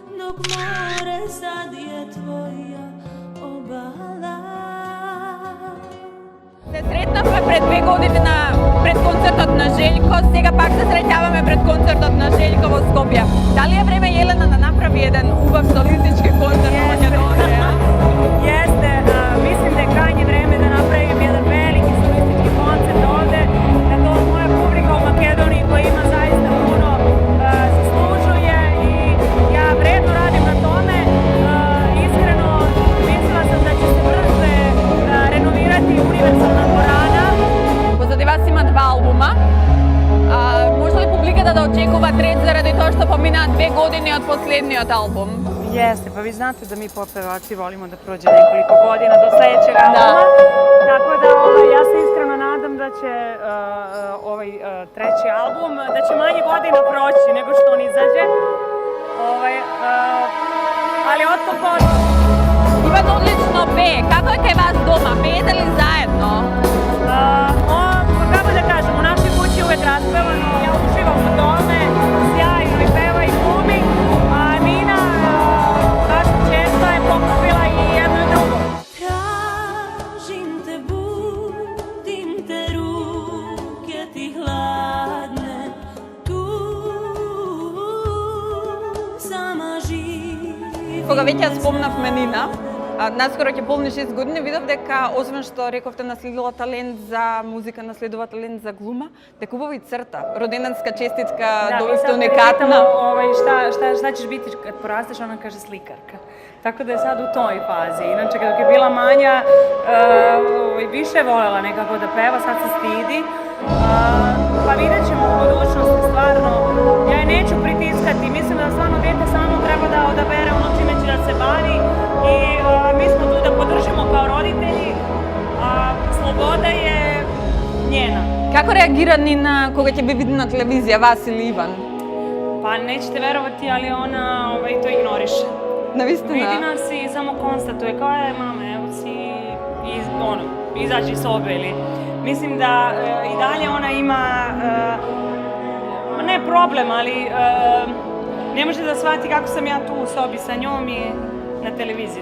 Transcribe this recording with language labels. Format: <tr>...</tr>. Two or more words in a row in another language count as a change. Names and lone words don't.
<sr>dok more sad je tvoja obala.</sr> <mk>Se sretnахме пред 2 години пред концертот на Желјко, сега пак се среќаваме пред концертот на Желјко во Скопје. Дали е време Јелена да направи еден убав солистички концерт во Македонија?</mk> <sr>Jeste, mislim da je krajnje vreme da napravim jedan veliki solistički koncert ovde, da to moja publika u Makedoniji koja ima zaista puno zaslužuje i ja vredno radim na tome. Iskreno mislila sam da će se brže renovirati univerzalna dvorana. Позади вас има 2 албума. Може ли публиката да очекува трет заради тоа што поминаа 2 години од последниот албум? Jeste, pa vi znate da mi popevači volimo da prođe nekoliko godina do sledećeg albuma. Tako da ja se iskreno nadam da će ovaj treći album, da će manje godina proći nego što on izađe. Ali od to počne.</sr> <mk>Иван одлично пее. Како е кај вас дома? Пеете ли заедно?</mk> <sr>Kako da kažem, u našoj kući je uvek raspevano, ja uživam u tome, sjajno i peva i glumi, a Nina, naša čerka, je pokupila i jedno i drugo. Tražim te, budim te, ruke ti hladne, tu sama živi.</sr> <mk>Кога веќе ја спомнавме Нина, наскоро ќе полни 6 години, видов дека освен што рековте наследила талент за музика, наследува талент за глума, дека убаво и црта. Роденданска честитка, довесте уникатна.</mk> <sr>Šta ćeš biti kad porasteš, ona kaže slikarka. Tako da je sad u toj fazi. Inače, dok je bila manja, više je volela nekako da peva, sad se stidi. Pa vidjet ćemo u budućnosti, stvarno. Ja je neću pritiskati, mislim da stvarno dete samo treba da odabere ono čime će da se bavi i mi smo tu da podržimo kao roditelji, a sloboda je njena.</sr> <mk>Како реагира Нина кога ќе би види на телевизија вас или Иван?</mk> <sr>Pa nećete verovati, ali ona to ignoriše.</sr> <mk>Навистина?</mk> <sr>Vidi nas i samo konstatuje kao je mama, evo si izađi iz sobe ili... Mislim da i dalje ona ima, ne problem, ali ne može da shvati kako sam ja tu u sobi sa njom i na televiziji.</sr>